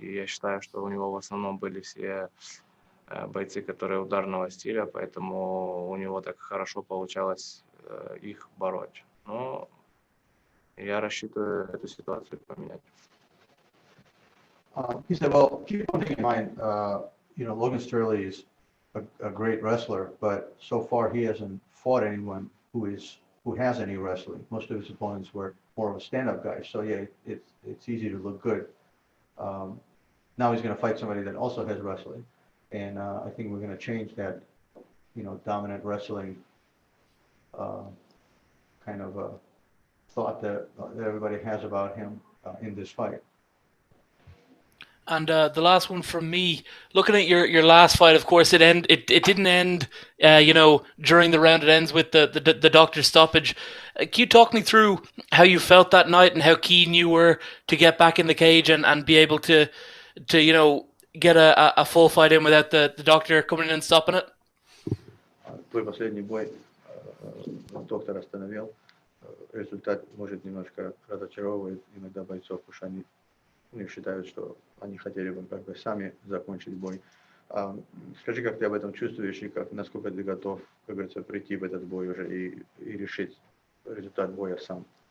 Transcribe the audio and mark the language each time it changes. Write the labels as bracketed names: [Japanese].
[Russian] И я считаю, что у него в основном были все бойцы, которые ударного стиля, поэтому у него так хорошо получалось их бороть. Но я рассчитываю эту ситуацию поменять. [English] He said, well, keep one thing in mind, Logan Storley is a great wrestler, but so far he hasn't fought anyone who has any wrestling. Most of his opponents were more of a stand-up guy. So yeah, it's easy to look good. Now he's going to fight somebody that also has wrestling. And I think we're going to change that, dominant wrestling kind of thought that everybody has about him in this fight. And the last one from me, looking at your last fight, of course, it didn't end, during the round. It ends with the doctor's stoppage. Can you talk me through how you felt that night and how keen you were to get back in the cage and be able to get a full fight in without the doctor coming in and stopping it? [Russian] Твой последний бой доктор остановил. Результат может немножко разочаровывать иногда бойцов, потому что они у них считают, что они хотели бы как бы сами закончить бой. Скажи, как ты об этом чувствуешь и насколько ты готов, как говорится, прийти в этот бой уже и решить результат боя сам?